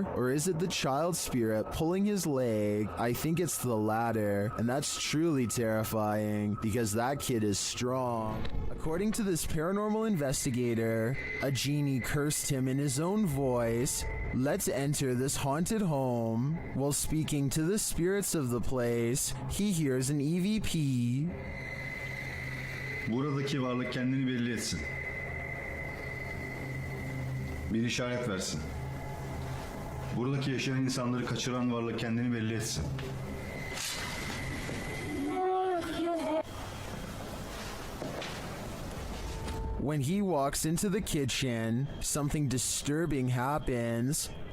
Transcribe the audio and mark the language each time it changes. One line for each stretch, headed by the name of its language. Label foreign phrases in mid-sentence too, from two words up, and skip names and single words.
English: Or is it the child spirit pulling his leg? I think it's the latter, and that's truly terrifying because that kid is strong. According to this paranormal investigator, a genie cursed him in his own voice. Let's enter this haunted home. While speaking to the spirits of the place, he hears an EVP.
Turkish: Buradaki varlık kendini belli etsin. Bir işaret versin. Buradaki yaşayan insanları kaçıran varlık kendini belli etsin.
English: When he walks into the kitchen, something disturbing happens.